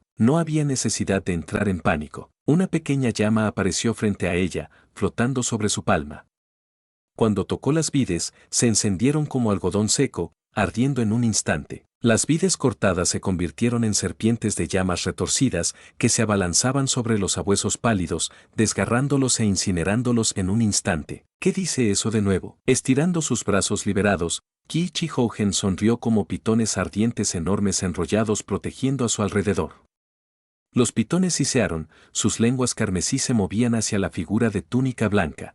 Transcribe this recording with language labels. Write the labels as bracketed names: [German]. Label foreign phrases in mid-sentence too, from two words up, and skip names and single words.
[Spanish] No había necesidad de entrar en pánico. Una pequeña llama apareció frente a ella, flotando sobre su palma. Cuando tocó las vides, se encendieron como algodón seco, ardiendo en un instante. Las vides cortadas se convirtieron en serpientes de llamas retorcidas que se abalanzaban sobre los sabuesos pálidos, desgarrándolos e incinerándolos en un instante. ¿Qué dice eso de nuevo? Estirando sus brazos liberados, Chi-Hougen sonrió como pitones ardientes enormes enrollados protegiendo a su alrededor. Los pitones sisearon, sus lenguas carmesí se movían hacia la figura de túnica blanca.